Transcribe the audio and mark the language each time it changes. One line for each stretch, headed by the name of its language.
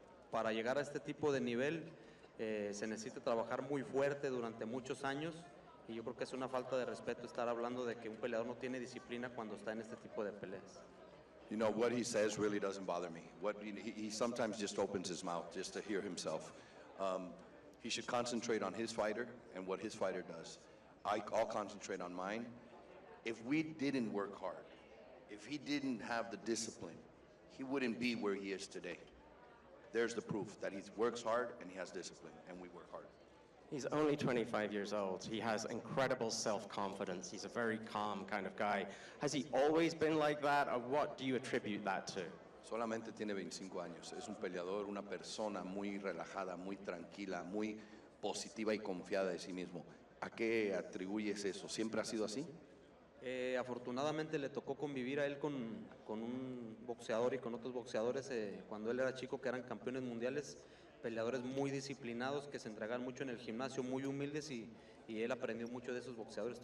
Spanish: Para llegar a este tipo de nivel se necesita trabajar muy fuerte durante muchos años y yo creo que es una falta de respeto estar hablando de que un peleador no tiene disciplina cuando está en este tipo de peleas.
English: You know, what he says really doesn't bother me. He sometimes just opens his mouth just to hear himself. He should concentrate on his fighter and what his fighter does. I'll concentrate on mine. If we didn't work hard, if he didn't have the discipline, he wouldn't be where he is today. There's the proof that he works hard and he has discipline, and we work hard. He's only 25 years old. He has incredible self-confidence. He's a very calm kind of guy. Has he always been like that, or what do you attribute that to?
Spanish: Solamente tiene 25 años. Es un peleador, una persona muy relajada, muy tranquila, muy positiva y confiada de sí mismo. ¿A qué atribuyes eso? ¿Siempre ha sido así? Afortunadamente le tocó convivir a él con un boxeador y con otros boxeadores cuando él era chico, que eran campeones mundiales, peleadores muy disciplinados que se entregaban mucho en el gimnasio, muy humildes, y él aprendió mucho de esos boxeadores.